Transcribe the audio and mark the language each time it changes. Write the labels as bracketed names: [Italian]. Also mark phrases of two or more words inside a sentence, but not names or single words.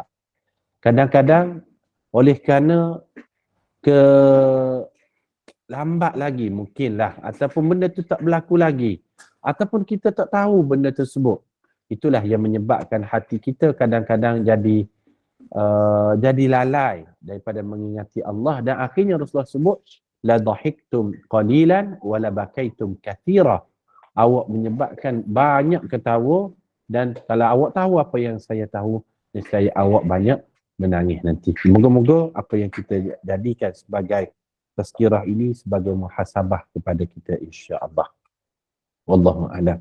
[Malay] Kadang-kadang oleh kerana lambat lagi mungkinlah, ataupun benda tu tak berlaku lagi, ataupun kita tak tahu benda tersebut, itulah yang menyebabkan hati kita kadang-kadang jadi lalai daripada mengingati Allah. Dan akhirnya Rasulullah sebut, [Arabic] لضحكتم قليلا ولبكيتم كثيرا. [Malay] Awak menyebabkan banyak ketawa, dan kalau awak tahu apa yang saya tahu, nescaya awak banyak menangis nanti. Moga-moga apa yang kita jadikan sebagai tazkirah ini sebagai muhasabah kepada kita, insya-Allah. [Arabic] والله أعلم.